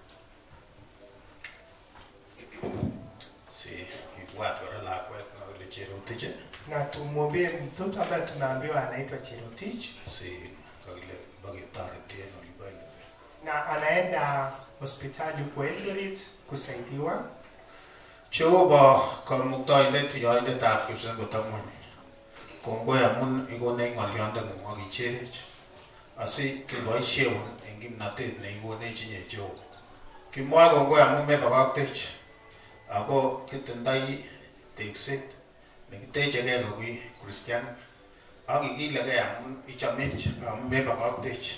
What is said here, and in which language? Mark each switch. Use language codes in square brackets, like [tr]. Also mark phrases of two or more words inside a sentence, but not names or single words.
[kln] Si ibwat wala lakwe na ile Cherotich. [sw] Na tumwombee mtoto ambaye tunaambiwa anaitwa Cherotich. [kln] Si kile bagitarete no libali. [sw] Na anaenda hospitali kwa Eldoret kusaidiwa. [kln] Jehova kamuktoindet yoindetab kipsengwet kongoi amun ikone ng'olyondeng'ung ak icherech asi keboisieun eng kimnatet neikonech inye Jehova. Kimwoe kongoi amun mebabaktech ako kitindoi tekset nekitechegei koki Christian ak ikilegei amun ichamech amun mebabaktech.